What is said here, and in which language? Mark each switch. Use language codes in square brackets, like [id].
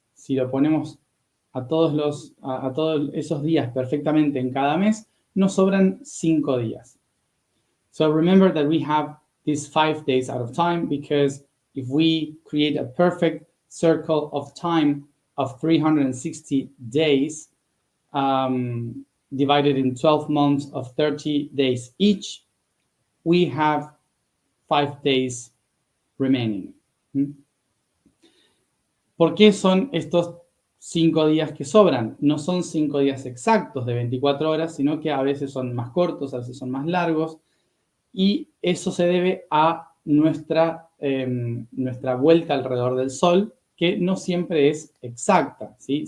[es] Si lo ponemos a todos esos días perfectamente en cada mes, nos sobran 5 días. [en] So remember that we have these 5 days out of time because if we create a perfect circle of time of 360 days divided in 12 months of 30 days each, we have 5 days remaining. [es] ¿Por qué son estos 5 días que sobran? No son 5 días exactos de 24 horas, sino que a veces son más cortos, a veces son más largos, y eso se debe a nuestra vuelta alrededor del Sol, que no siempre es exacta, ¿sí?